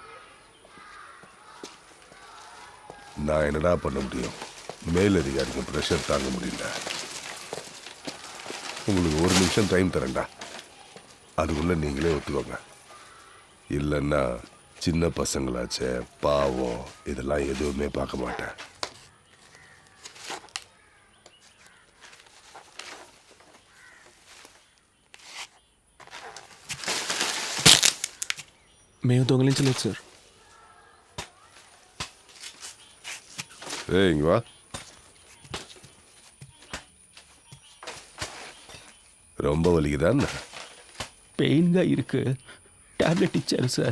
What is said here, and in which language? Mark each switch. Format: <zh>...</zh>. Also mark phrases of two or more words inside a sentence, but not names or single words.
<ta>நான் என்னடா பண்ண முடியும்? மேலதிகாரிக்கு ப்ரெஷர் தாங்க முடியல. உங்களுக்கு 1 நிமிஷம் டைம் தரேன்டா, அதுக்குள்ளே நீங்களே ஒத்துக்கோங்க. இல்லைன்னா சின்ன பசங்களாச்சே, பாவம், இதெல்லாம் எதுவுமே பார்க்க மாட்டேன்.</ta> <te>మేము దొంగిలించలేదు సార్.</te> <ta>இங்க வா. ரொம்ப வலிக்குதா? பெயின்గా இருக்கு,</ta> <te>టాబ్లెట్ ఇచ్చారు సార్.</te>